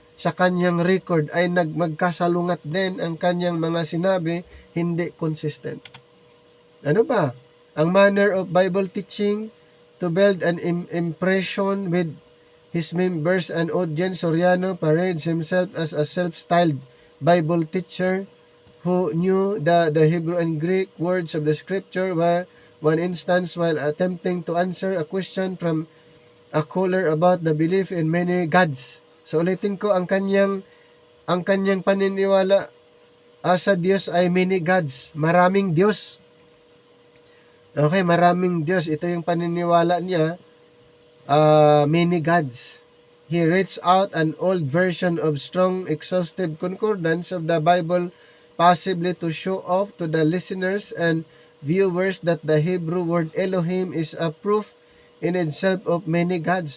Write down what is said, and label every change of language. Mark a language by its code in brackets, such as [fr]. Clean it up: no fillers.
[tl] sa kanyang record ay magkasalungat din ang kanyang mga sinabi, hindi consistent. Ano ba? [en] Ang manner of Bible teaching to build an impression with his members and audience. Soriano parades himself as a self-styled Bible teacher who knew the Hebrew and Greek words of the scripture. Where one instance, while attempting to answer a question from a caller about the belief in many gods. [tl] So ulitin ko, ang kanyang paniniwala sa Diyos ay [en] many gods, [tl] maraming Diyos. Okay, maraming Diyos. Ito yung paniniwala niya, [en] many gods. He reads out an old version of strong, exhaustive concordance of the Bible, possibly to show off to the listeners and viewers that the Hebrew word Elohim is a proof in itself of many gods.